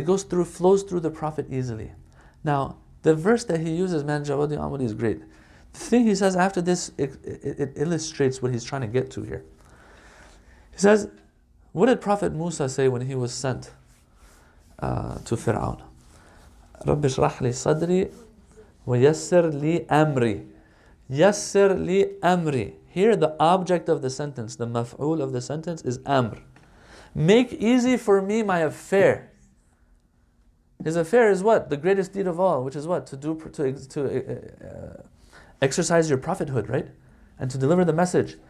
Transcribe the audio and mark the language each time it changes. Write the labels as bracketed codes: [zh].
[en] It flows through the Prophet easily. Now, the verse that he uses, man Jawadi Amudi, is great. The thing he says after this, it illustrates what he's trying to get to here. He says, what did Prophet Musa say when he was sent to Fir'aun? [ar] رَبِّ اشْرَحْ لِي صَدْرِي وَيَسِّرْ لِي أَمْرِي. يَسِّرْ لِي أَمْرِي. [en] Here the object of the sentence, the maf'ul of the sentence is amr. Make easy for me my affair. His affair is what? The greatest deed of all, which is what? To exercise your prophethood, right? And to deliver the message.